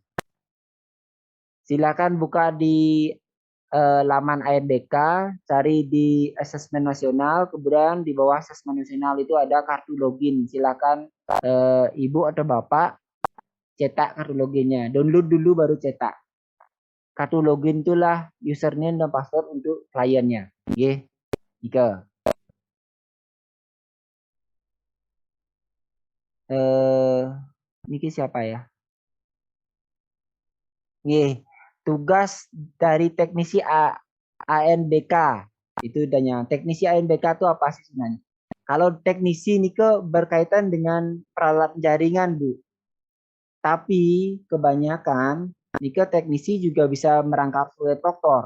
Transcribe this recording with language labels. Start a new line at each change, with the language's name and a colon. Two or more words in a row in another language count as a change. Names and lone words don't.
Indonesian: Silakan buka di laman ANBK, cari di asesmen nasional, kemudian di bawah asesmen nasional itu ada kartu login. Silakan ibu atau bapak cetak kartu loginnya. Download dulu baru cetak. Kartu login itulah username dan password untuk kliennya. Nggih. Ika. Niki siapa ya? Nggih. Tugas dari teknisi ANBK itu adanya. Teknisi ANBK itu apa sih sebenarnya? Kalau teknisi ini berkaitan dengan peralatan jaringan, Bu. Tapi kebanyakan Nika teknisi juga bisa merangkap sebagai proktor.